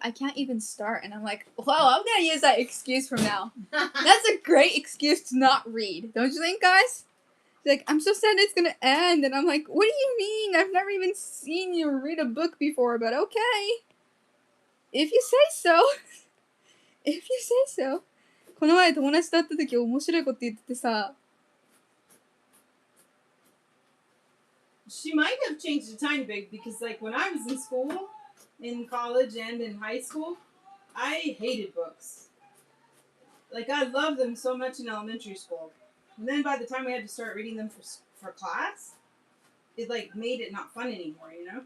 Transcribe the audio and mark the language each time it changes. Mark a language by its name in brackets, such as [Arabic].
[English] I can't even start. And I'm like, well, I'm gonna use that excuse from now. That's a great excuse to not read, don't you think, guys? She's like, I'm so sad it's gonna end. And I'm like, what do you mean? I've never even seen you read a book before, but okay. If you say so. If you say so. [Japanese] この前友達と会った時面白いこと言っててさ。 [English] She might have changed a tiny bit because, like, when I was in school, in college and in high school, I hated books. Like, I loved them so much in elementary school. And then by the time we had to start reading them for class, it, like, made it not fun anymore, you know?